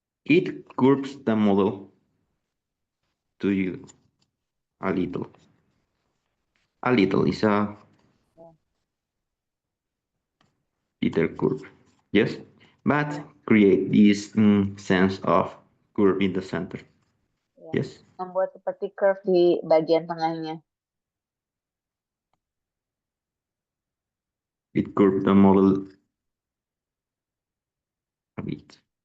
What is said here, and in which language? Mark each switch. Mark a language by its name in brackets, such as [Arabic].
[English] It curves the model to you a little. A little is a little curve. Yes. But create this sense of curve in the center. Yeah. Yes. [Indonesian] Membuat seperti curve di bagian tengahnya. [English] It curves the model a bit.